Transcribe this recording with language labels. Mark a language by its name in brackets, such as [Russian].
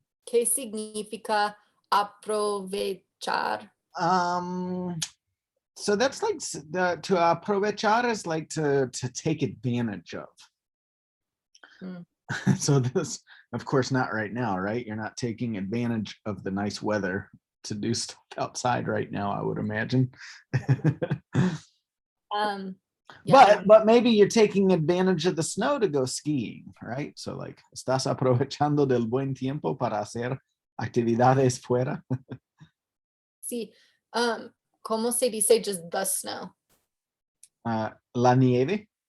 [Spanish] ¿Qué significa aprovechar? [English] So that's like to aprovechar is like to take advantage of. So this, of course, not right now, right? You're not taking advantage of the nice weather to do stuff outside right now, I would imagine. Yeah. But maybe you're taking advantage of the snow to go skiing, right? So like, [Spanish] estás aprovechando del buen tiempo para hacer actividades fuera. Sí. ¿Cómo se dice [English] just the snow? [Spanish] La nieve.